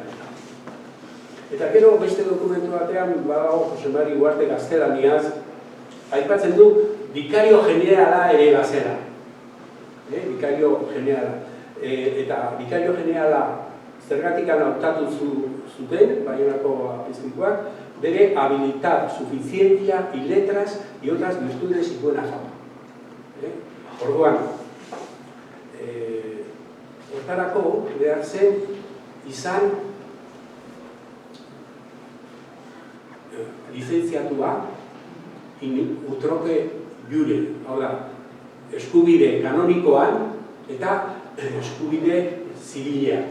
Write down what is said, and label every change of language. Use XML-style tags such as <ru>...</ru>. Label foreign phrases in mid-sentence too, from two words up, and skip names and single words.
<eu>Eta gero beste dokumentu batean, badago Jose Mari Uarte gaztelaniaz, aipatzen du Bikario Generala ere bazela. Bikario Generala. Eta Bikario Generala zergatikan hautatu zuten, Baionako apezpikuak, bere</eu> <es>habilidad, suficiencia y letras y otras virtudes y buena fama.</es> <eu>Orduan, hortarako behar zen izan lizentziatua</eu> <la>utroke jure,</la> <eu>hau da, eskubide kanonikoan eta eskubide zibilean.</eu>